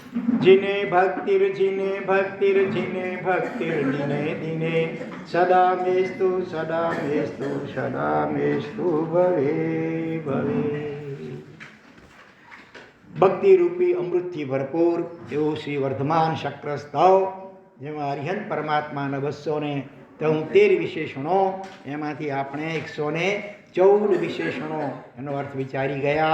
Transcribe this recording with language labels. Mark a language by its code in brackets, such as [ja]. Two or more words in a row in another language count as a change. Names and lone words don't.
[sa] जिने भक्तिर दिने दिने सदा मेस्तु भवे भवे। [gu] ભક્તિ રૂપી અમૃતથી ભરપૂર એવું શ્રી વર્ધમાન શક્ર સ્તવ, જેમાં અરિહંત પરમાત્માના 273 વિશેષણો, એમાંથી આપણે 114 વિશેષણો એનો અર્થ વિચારી ગયા.